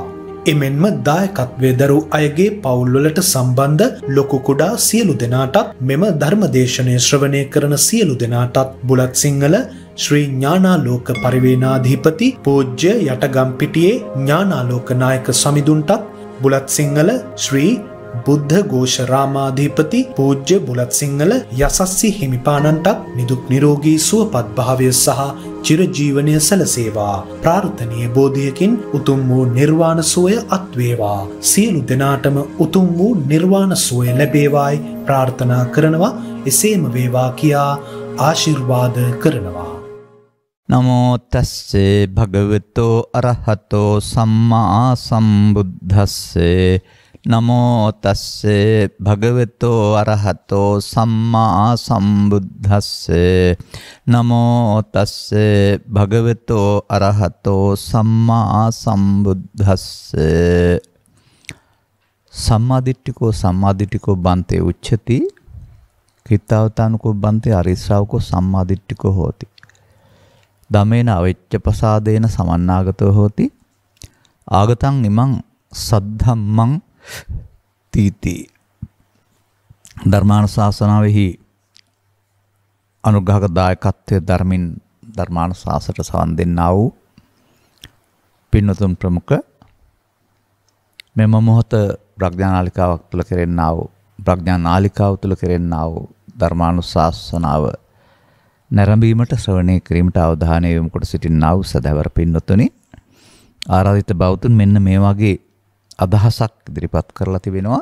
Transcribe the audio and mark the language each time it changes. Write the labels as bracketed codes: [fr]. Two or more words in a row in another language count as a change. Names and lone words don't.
[si] එමෙන්ම දායකත්වයේ දරූ අයගේ පවුල්වලට සම්බන්ධ ලොකු කුඩා සියලු දෙනාටත් මෙම ධර්මදේශනය ශ්‍රවණය කරන සියලු දෙනාටත් බුලත් සිංහල ශ්‍රී ඥානාලෝක පරිවේනාධිපති පූජ්‍ය යටගම්පිටියේ ඥානාලෝක නායක සමිඳුන්ටත් බුලත් සිංහල ශ්‍රී බුද්ධ ഘോഷ රාමාධිපති පූජ්‍ය බුලත් සිංහල යසස්සි හිමිපාණන්ටත් නිදුක් නිරෝගී සුවපත් භාවය සහ චිරජීවනය සැලසේවා. ප්‍රාර්ථනීය බෝධියකින් උතුම් වූ නිර්වාණ සුවය අත්වේවා. සියලු දෙනාටම උතුම් වූ නිර්වාණ සුවය ලැබේවායි ප්‍රාර්ථනා කරනවා. එසේම වේවා කියා ආශිර්වාද කරනවා. [pi] නමෝ තස්සේ භගවතෝ අරහතෝ සම්මා සම්බුද්දස්සේ නමෝ තස්සේ භගවතෝ අරහතෝ සම්මා සම්බුද්දස්සේ නමෝ තස්සේ භගවතෝ අරහතෝ සම්මා සම්බුද්දස්සේ. සම්මාදිට්ඨිකෝ බන්තේ උච්චති කිත්තාවතානුකෝ බන්තේ අරිශ්‍රාවකෝ සම්මාදිට්ඨිකෝ හෝති. දමේන අවිච්ඡ ප්‍රසාදේන සමන්නාගතෝ හෝති ආගතං ඉමං සද්ධම්මං තීති. [si] ධර්මානුශාසනාවෙහි අනුග්‍රහක දායකත්වයේ ධර්මින් ධර්මානුශාසනට සවන් දෙන්නා වූ පින්වතුන් ප්‍රමුඛ මෙම මොහොත ප්‍රඥානාලිකාවක් තුළ කෙරෙන්නා වූ ප්‍රඥානාලිකාව තුළ කෙරෙන්නා වූ ධර්මානුශාසනාව නැරඹීමට ශ්‍රවණය කිරීමට අවධානය යොමු කොට සිටින්නා වූ සදහැවර පින්වතුනි, ආරාධිත බෞතුන් මෙන්න මේ වගේ අදහසක් ඉදිරිපත් කරලා තිබෙනවා.